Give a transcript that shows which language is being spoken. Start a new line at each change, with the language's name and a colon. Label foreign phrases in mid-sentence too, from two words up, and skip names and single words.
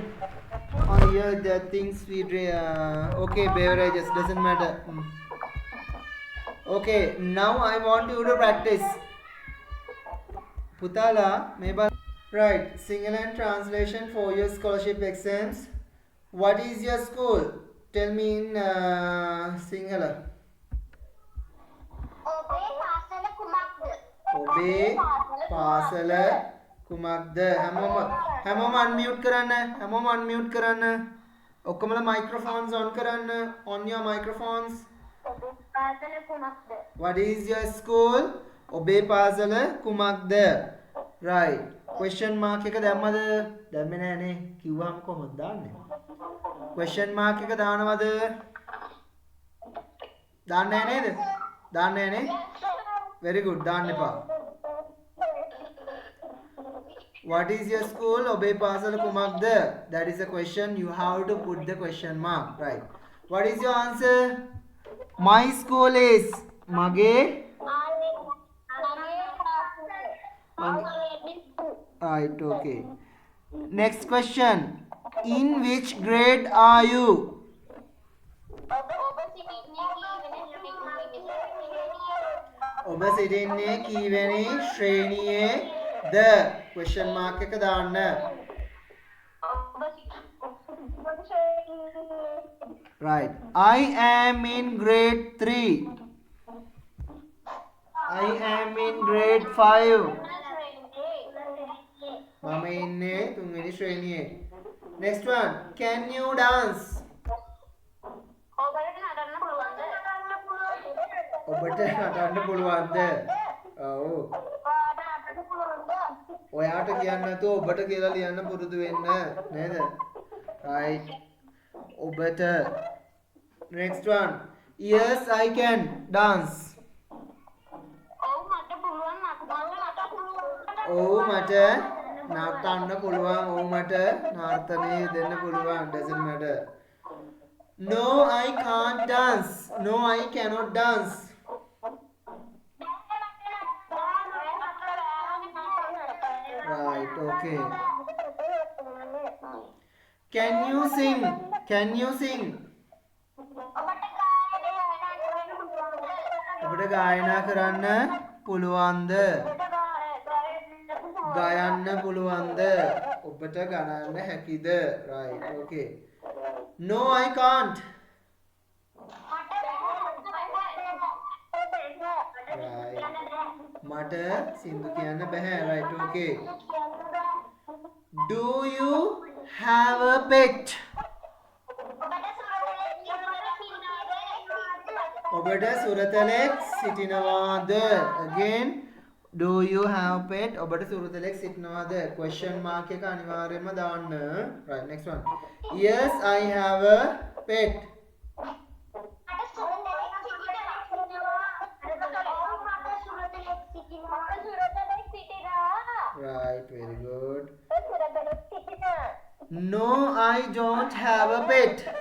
English: Oh, yeah, the things we drink. Okay, beverages doesn't matter. Okay, now I want you to practice. Putala, maybe. Right, Sinhala translation for your scholarship exams. What is your school? Tell me in Sinhala.
Sinhala: ඔබේ පාසල කුමක්ද? හැමෝම unmute කරන්න. හැමෝම unmute කරන්න.
English: ඔක්කොමලා microphones on කරන්න. On your microphones. What is your school?
Sinhala: ඔබේ පාසල කුමක්ද?
English: Right. Question mark
Sinhala: එක දැම්මද? දැම්මේ නෑනේ. කිව්වම කොහොමද දාන්නේ?
English: Question mark
Sinhala: එක දානවද? දාන්නේ නෑ නේද? දාන්නේ නෑ නේ?
English: Very good.
Sinhala: දාන්න එපා.
English: What is your school? ඔබේ පාසල කුමක්ද? That is a question. You have to put the question mark. Right. What is your answer? My school is මගේ Right, okay. Next question. In which grade are you?
Sinhala: ඔබ සිටින්නේ කීවෙනි ශ්‍රේණියේද?
English: Question mark
Sinhala: එක දාන්න.
English: Right. I am in grade 3. I am in grade 5.
Sinhala: මම ඉන්නේ තුන්වෙනි ශ්‍රේණියේ.
English: Next one. Can you dance?
Sinhala: ඔබට නටන්න පුළුවන්ද? ඔව්. ඔයාට කියන්න නැතුව ඔබට කියලා ලියන්න පුරුදු වෙන්න නේද? Right. ඔබට.
English: Next one. Yes, I can dance.
Sinhala: ඔව් මට නටන්න පුළුවන්. ඔව් මට නර්තනය දෙන්න පුළුවන්.
English: Doesn't matter. No, I can't dance. No, I cannot dance. Right, okay. Can you sing? Can you sing?
Sinhala: ඔබට ගායනා කරන්න පුළුවන්ද? ගයන්න පුළුවන්ද? ඔබට ගණන්න හැකිද?
English: Right, okay. No, I can't. Right.
Sinhala: මට සින්දු කියන්න බෑ.
English: Right, okay. Do you have a pet?
Sinhala: ඔබට සුරතලෙක් සිටිනවාද?
English: Again, do you have pet?
Sinhala: ඔබට සුරතලෙක් සිටිනවාද?
English: Question mark
Sinhala: එක අනිවාර්යයෙන්ම දාන්න.
English: Right, next one. Yes, I have a pet. Right, very good. No, I don't have a pet.